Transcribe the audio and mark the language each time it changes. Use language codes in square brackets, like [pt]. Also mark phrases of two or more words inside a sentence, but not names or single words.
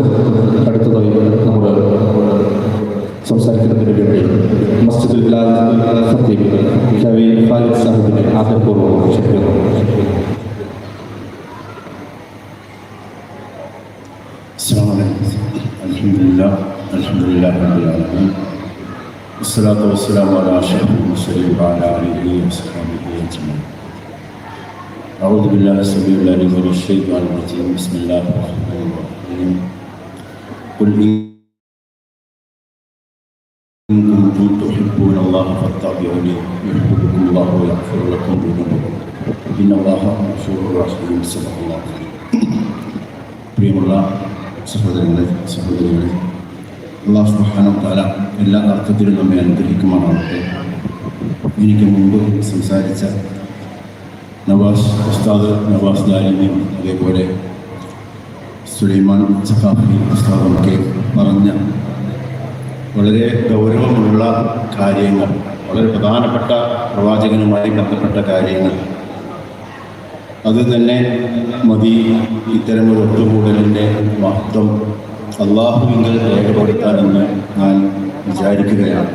[ml] അടുത്തതായി നമ്മുടെ സംസാരിക്കുന്നതിന് വേണ്ടി മസ്ജിദുൽ ബിലാൽ ഖത്തീബ് ഖാലിദ് സാഹിബിനെ ആദരപൂർവ്വം ക്ഷണിക്കുന്നു. [ar] الحمد لله رب العالمين والصلاة والسلام على أشرف المرسلين وعلى آله وصحبه أجمعين. أعوذ بالله السميع العليم من الشيطان الرجيم. بسم الله الرحمن الرحيم. قل إن كنتم تحبون الله فاتبعوني يحببكم الله ويغفر لكم ذنوبكم إن الله غفور رحيم. صدق الله. [ml] പ്രിയമുള്ള സഹോദരങ്ങളെ, സഹോദരികളെ, [ar] الله سبحانه وتعالى [ml] എല്ലാ അർത്ഥത്തിലും നമ്മെ അനുഗ്രഹിക്കുമാറാവട്ടെ. എനിക്ക് മുമ്പ് സംസാരിച്ച ഉസ്താദ് നവാസ് ദാരിമി, അതേപോലെ സുലൈമാൻ സഖാഫി ഉസ്താദൊക്കെ പറഞ്ഞ വളരെ ഗൗരവമുള്ള കാര്യങ്ങൾ, വളരെ പ്രധാനപ്പെട്ട പ്രവാചകനുമായി ബന്ധപ്പെട്ട കാര്യങ്ങൾ, അത് തന്നെ മതി ഇത്തരമൊരു ഒത്തുകൂടലിൻ്റെ മഹത്വം അള്ളാഹുവിങ്കൽ രേഖപ്പെടുത്താനെന്ന് ഞാൻ വിചാരിക്കുകയാണ്.